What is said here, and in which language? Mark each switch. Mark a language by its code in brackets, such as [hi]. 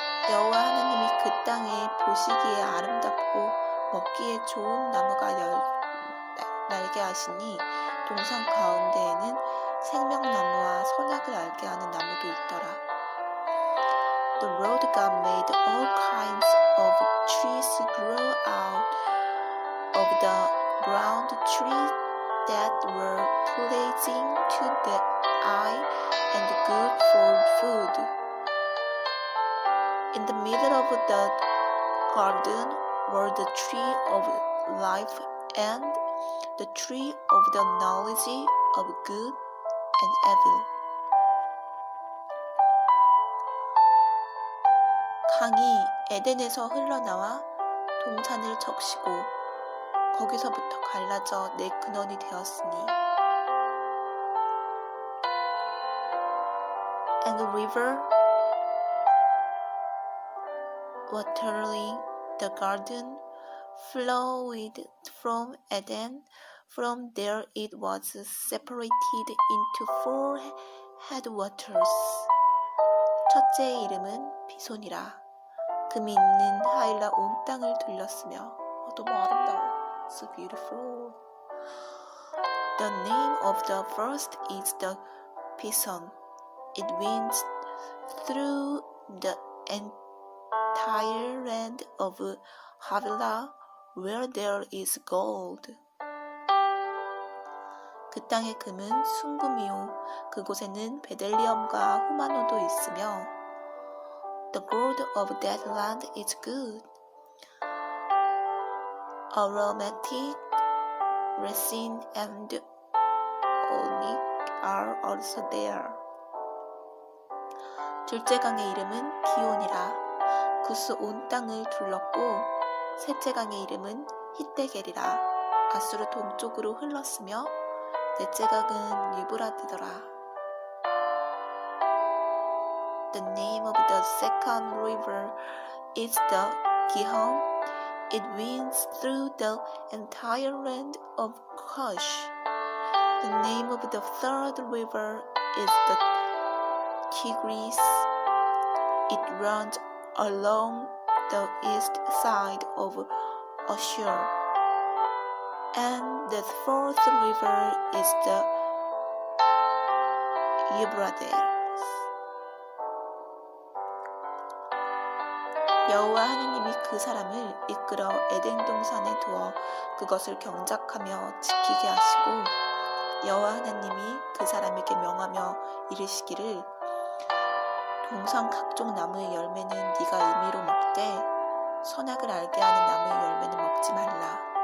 [ko] 여호와 하나님이 그 땅에 보시기에 아름답고 먹기에 좋은 나무가 날게 하시니 동산 가운데에는 생명나무와 선악을 알게 하는 나무도 있더라. [en] The Lord God made all kinds of trees grow out of the ground, trees that were pleasing to the eye and good for food. In the middle of the garden were the tree of life and the tree of the knowledge of good and evil. [ko] 강이 에덴에서 흘러나와 동산을 적시고 거기서부터 갈라져 내 근원이 되었으니 [en] And the river watering the garden flowed from Eden. From there it was separated into 4 headwaters. [ko] 첫째의 이름은 비손이라. 금이 있는 하일라 온 땅을 돌렸으며 너무 아름다워. [en] So beautiful. The name of the first is the Pison. It winds through the entire land of Havilah, where there is gold. [ko] 그 땅의 금은 순금이요 그곳에는 베델리엄과 후마노도 있으며 [en] The gold of that land is good. Aromatic, resin, and onyx are also there. [ko] 둘째 강의 이름은 기온이라. 구스 온 땅을 둘렀고 셋째 강의 이름은 히데겔이라. 아수르 동쪽으로 흘렀으며 넷째 강은 유브라데더라. [en] The name of the second river is the Gihon. It winds through the entire land of Cush. The name of the third river is the Tigris. It runs along the east side of Ashur. And the fourth river is the Euphrates. [ko] 여호와 하나님이 그 사람을 이끌어 에덴 동산에 두어 그것을 경작하며 지키게 하시고 여호와 하나님이 그 사람에게 명하며 이르시기를 동산 각종 나무의 열매는 네가 임의로 먹되 선악을 알게 하는 나무의 열매는 먹지 말라.